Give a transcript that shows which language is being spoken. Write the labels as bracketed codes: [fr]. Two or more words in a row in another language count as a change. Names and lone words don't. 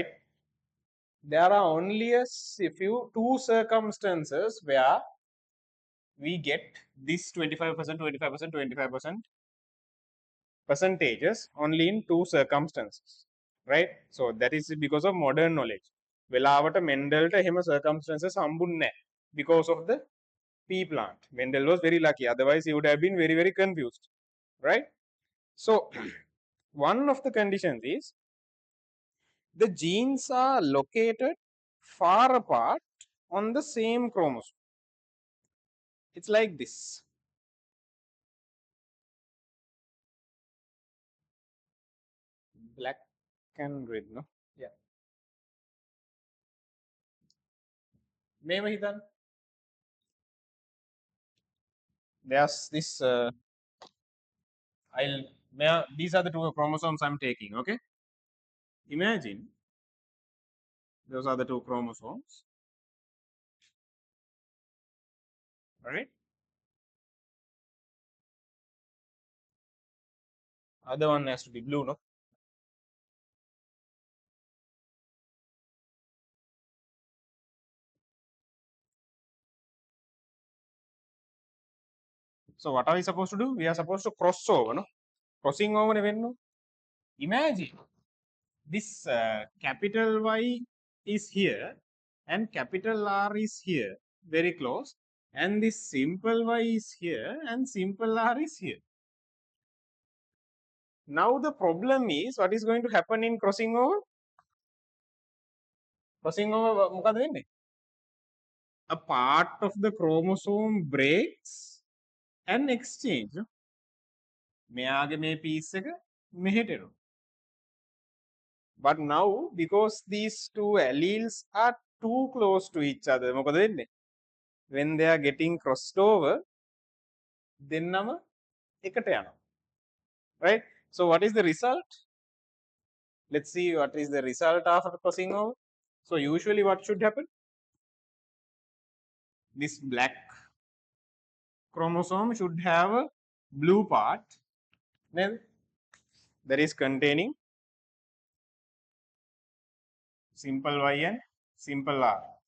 [en] There are only a few two circumstances where we get this 25%, 25%, 25% percentages only in two circumstances, right? So that is because of modern knowledge. [si] වෙලාවට මෙන්ඩල්ට එහෙම [en] circumstances [si] හම්බුන්නේ නැහැ [en] because of the pea plant. Mendel was very lucky, otherwise he would have been very, very confused, right? So one of the conditions is the genes are located far apart on the same chromosome. It's like this. Black and red, no? Yeah. [si] මේව හිතන්න. [en] There's this these are the two chromosomes I'm taking, okay? Imagine those are the two chromosomes, right? Other one has to be blue, no? So what are we supposed to do? We are supposed to cross over, no? Crossing over [si] නේ වෙන්නේ. [en] Imagine this capital Y is here and capital R is here, very close, and this simple Y is here and simple R is here. Now the problem is, what is going to happen in crossing over? Crossing over [si] මොකද වෙන්නේ? [en] A part of the chromosome breaks and exchange. [si] මෙයාගේ මේ piece එක මෙහෙට එනවා. [en] But now, because these two alleles are too close to each other, [si] මොකද වෙන්නේ? [en] When they are getting crossed over, [si] දෙන්නම එකට යනවා. [en] Right? So what is the result? Let's see what is the result after crossing over. So usually what should happen? This black chromosome should have a blue part that is containing simple Y and simple R.